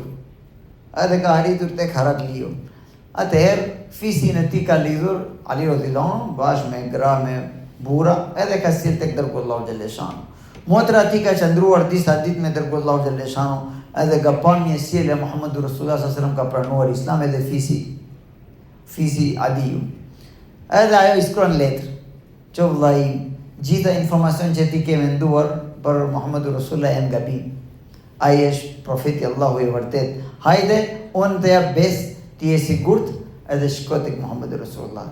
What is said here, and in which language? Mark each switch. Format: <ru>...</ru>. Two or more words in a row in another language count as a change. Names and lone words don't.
<sq>Edhe ka arritur tek Herakliu. Atëherë fisin e tij ka lidhur Ali</sq> <ar>رضي الله عنه</ar> <sq>bashkë me gra me burra, edhe ka sjell tek dërguar Allahu</sq> <ar>جل شأنه.</ar> <sq>Motra e tij ka qëndruar disa ditë me dërguar Allahu</sq> <ar>جل شأنه,</ar> <sq>edhe ka panë një sjellje</sq> <ar>محمد رسول الله صلى الله عليه وسلم</ar> <sq>ka pranuar Islam edhe fisi Adiu. Edhe ajo i shkruan letër. Që vllai, gjitha informacion që ti ke menduar për</sq> <ar>محمد رسول الله</ar> <sq>janë gabim. Ai është profeti Allahu i vërtet. Hajde, unë të jap besë, ti je sigurt edhe shko tek</sq> <ar>محمد رسول الله.</ar>